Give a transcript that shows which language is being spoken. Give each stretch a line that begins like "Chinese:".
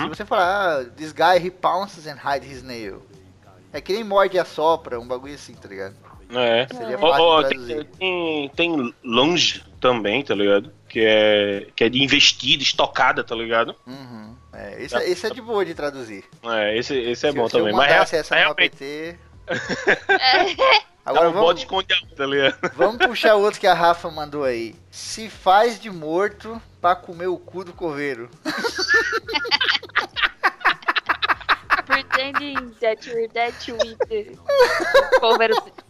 Portuguese: Se você falar,
English: this guy, he pounces and hide his nail.
Portuguese: É que nem morde e assopra, um bagulho assim, tá ligado? É. Seria fácil de traduzir. Tem lunge também, tá ligado? Que é de investida, estocada, tá ligado? Uhum. É, esse é de boa de traduzir. É, esse é bom se também. Se eu mandasse essa no APT... Agora um bode escondido, tá ligado? Vamos puxar outro que a Rafa mandou aí. Se faz de morto pra comer o cu do coveiro.
English: Pretending that you're dead to eat the coveiro.